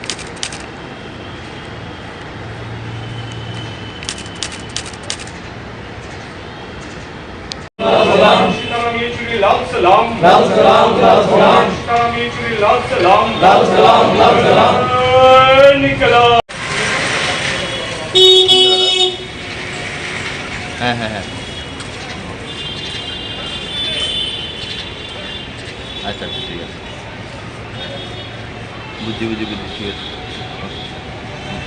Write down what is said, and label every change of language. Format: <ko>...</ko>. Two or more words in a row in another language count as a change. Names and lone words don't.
<hi>लाल सलाम लाल सलाम लाल सलाम लाल सलाम लाल सलाम लाल सलाम निकला।</hi> <bn>হ্যাঁ হ্যাঁ হ্যাঁ আচ্ছা আচ্ছা ঠিক আছে, বুঝছি ঠিক আছে।</bn>